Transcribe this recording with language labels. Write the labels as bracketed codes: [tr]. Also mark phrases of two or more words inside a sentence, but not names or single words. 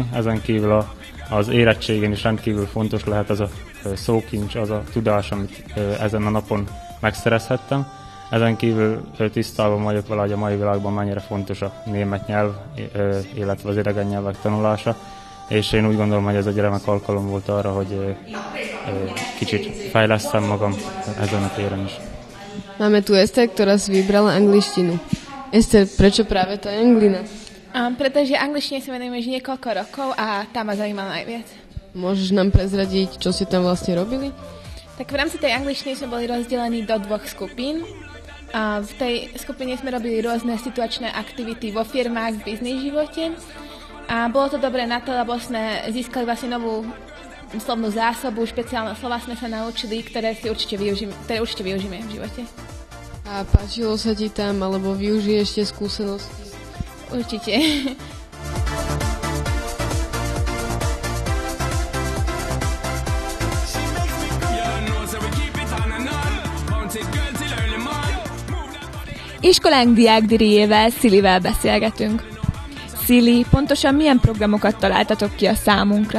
[hu] Ezen kívül az érettségén is rendkívül fontos lehet az a szókincs, az a tudás, amit ezen a napon megszerezhettem. Ezen kívül tisztában vagyok vele, hogy a mai világban mennyire fontos a német nyelv, illetve az idegen nyelvek tanulása. És én úgy gondolom, hogy ez egy remek alkalom volt arra, hogy kicsit fejlesztem magam ezen a téren is. [sk] Máme tu Ester, ktorá si vybrala angličtinu. Ester, prečo práve tá anglina? Pretože angličtine sa venujem už niekoľko rokov a tá ma zaujímala najviac. Môžeš nám prezradiť, čo ste tam vlastne robili? Tak v rámci tej angličtiny sme boli rozdelení do 2 skupín. A v tej skupine sme robili rôzne situačné aktivity vo firmách, v biznis živote. A bolo to dobré na to, lebo sme získali vlastne novú slovnú zásobu, špeciálne slova sme sa naučili, ktoré určite využijeme v živote. A páčilo sa ti tam, alebo využiješ tie skúsenosti? Určite. [hu] Iskolánk diákdíjével, Szilivel beszélgetünk. Szili, pontosan milyen programokat találtatok ki a számunkra?